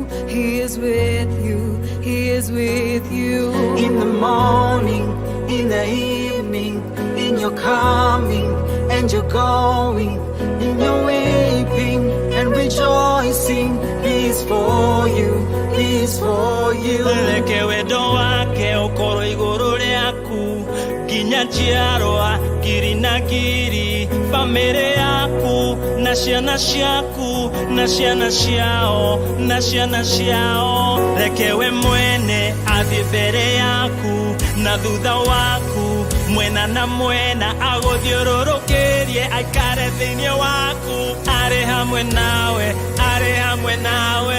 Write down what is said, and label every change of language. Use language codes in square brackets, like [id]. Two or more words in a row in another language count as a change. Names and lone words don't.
[en] He is with you, he is with you. In the morning, in the evening, in your coming and your going, in your weeping and rejoicing, he is for you, he is for you. [ki] Leke wendo wake ukoro iguru ryaku, ginya njiarwa ngiri na ngiri, family yaku na ciana ciaku na ciana ciao na ciana ciao. Reke we mwene athi mbere yaku na thutha waku, mwena na mwena aguthiururukirie, aikare thiini waku, ari hamwe nawe, ari hamwe nawe.